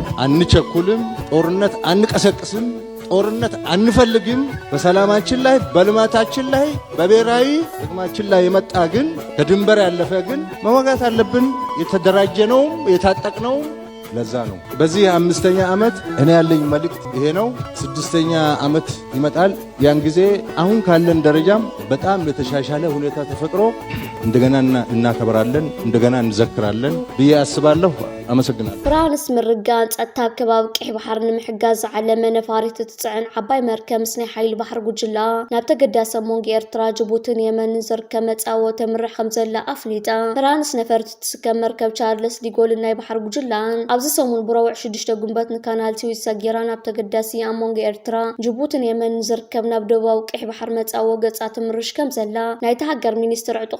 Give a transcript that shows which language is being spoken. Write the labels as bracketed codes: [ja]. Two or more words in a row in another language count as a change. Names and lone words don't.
[am] አንቸኩልም፣ ጦርነት አንቀሰቅስም፣ ጦርነት አንፈልግም። በሰላማችን ላይ በልማታችን ላይ በብሔራዊ ጥቅማችን ላይ የመጣ ግን ከድንበር ያለፈ ግን መዋጋት አለብን። የተደራጀነውም የታጠቅነውም ለዛ ነው። በዚህ 5ኛ ዓመት እኔ ያለኝ መልእክት ይሄ ነው። 6ኛ ዓመት ይመጣል። ያን ጊዜ አሁን ካለን ደረጃም በጣም የተሻሻለ ሁኔታ ተፈጥሮ እንደገና እናከብራለን፣ እንደገና እንዘክራለን ብዬ አስባለሁ። አመሰግናለሁ። [ti] ፍራንስ ምርጋን ጸጥታ ከባቢ ቀይ ባህር ንምሕጋዝ ዝዓለመ ነፋሪት ትጽዕን ዓባይ መርከብ ምስ ናይ ሓይሊ ባሕሪ ጉጅላ ናብ ተገዳሰ ሞንጎ ኤርትራ ጅቡትን የመንን ዝርከብ መጻወ ተምርሕ ከም ዘላ ኣፍሊጣ ፍራንስ ነፈርቲ ትስከም መርከብ ቻርልስ ዲጎል ናይ ባሕሪ ጉጅላን ኣብዚ ሰሙን ብረውዕ 6 ጉንበት ንካናል ስዊዝ ሰጊራ ናብ ተገዳሲ ኣብ ሞንጎ ኤርትራ ጅቡትን የመንን ዝርከብ ናብ ደቡባዊ ቀይ ባህር መጻወ ገጻ ትምርሽ ከም ዘላ ናይቲ ሃገር ሚኒስትር ዕጡቕ ሓይሎ